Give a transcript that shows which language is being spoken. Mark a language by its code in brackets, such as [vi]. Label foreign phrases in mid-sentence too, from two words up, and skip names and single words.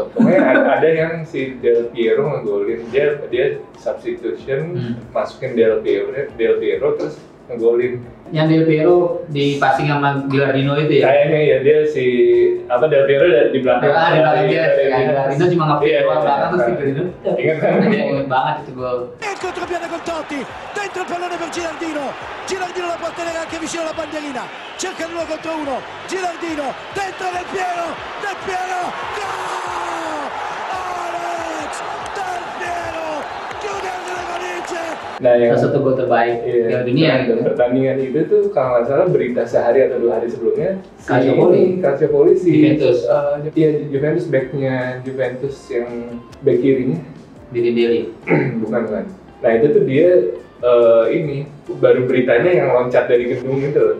[id] Pokoknya ada yang si Del Piero ngegolin, dia substitution masukin Del Piero terus ngegolin. Yang Del Piero di passing sama Gilardino itu ya? Kayaknya ya dia Del Piero di belakang. Di belakang dia. Gilardino cuma ngapir doang belakang terus Gilardino. Ingat banget itu gol. [it] Contropiede con Totti, dentro il pallone per Gilardino la può tenere anche vicino alla bandierina, cerca l'uno contro uno, Gilardino, dentro Del Piero, gol! Alex Del Piero, chiude le valigie! [id] Nah, yang salah satu gol terbaik Piala Dunia gitu. Pertandingan itu tuh kalau nggak salah berita sehari atau 2 hari sebelumnya Calciopoli Juventus. Juventus backnya Juventus yang back kirinya Deli. bukan. Nah itu tuh dia baru beritanya yang loncat dari gedung itu loh.